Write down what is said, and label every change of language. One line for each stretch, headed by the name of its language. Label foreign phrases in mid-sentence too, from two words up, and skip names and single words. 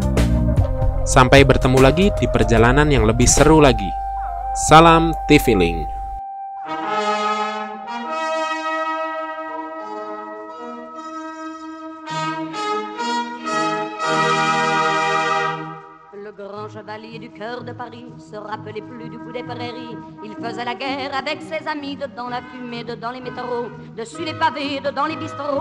Indonesian: Sampai bertemu lagi di perjalanan yang lebih seru lagi. Salam TVLink.
French: Chevalier du cœur de Paris se rappelait plus du bout des prairies. Il faisait la guerre avec ses amis, dedans la fumée, dedans les métros, dessus les pavés, dedans les bistrots.